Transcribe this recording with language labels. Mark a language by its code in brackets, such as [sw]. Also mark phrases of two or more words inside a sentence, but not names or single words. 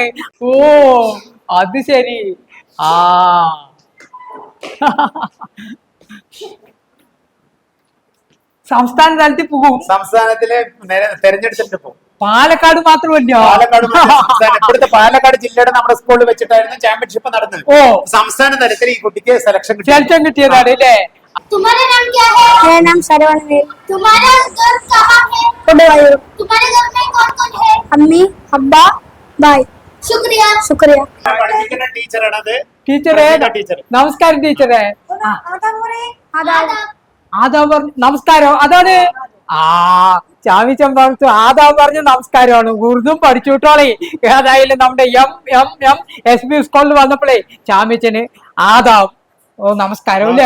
[ml] ഓ അത് ശരി. സംസ്ഥാന തലത്തിൽ പോകും. സംസ്ഥാനത്തിലെ തെരഞ്ഞെടുത്തിട്ട് പോകും. പാലക്കാട് മാത്രമല്ല, ഇവിടുത്തെ പാലക്കാട് ജില്ലയുടെ നമ്മുടെ സ്കൂളിൽ വെച്ചിട്ടായിരുന്നു ചാമ്പ്യൻഷിപ്പ് നടന്നത്. സംസ്ഥാന തലത്തിൽ ഈ കുട്ടിക്ക് സെലക്ഷൻ കിട്ടിയതാണ് അല്ലേ? [hi] तुम्हारा नाम क्या है? मेरा नाम सरवण है। तुम्हारा घर कहाँ है? कोडवायूर। तुम्हारे घर में कौन कौन है? अम्मी, अब्बा, भाई। शुक्रिया। शुक्रिया। [ml] ടീച്ചറെ നമസ്കാരം. ടീച്ചറെ നമസ്കാരം. അതാണ് ചാമിച്ചൻ പറഞ്ഞു ആദാം പറഞ്ഞു നമസ്കാരമാണ്. ഉറുദും പഠിച്ചു വിട്ടോളേ. ഏതായാലും നമ്മുടെ MSB സ്കൂളിൽ വന്നപ്പോഴേ ചാമിച്ചന് ആദാം നമസ്കാരം അല്ലേ?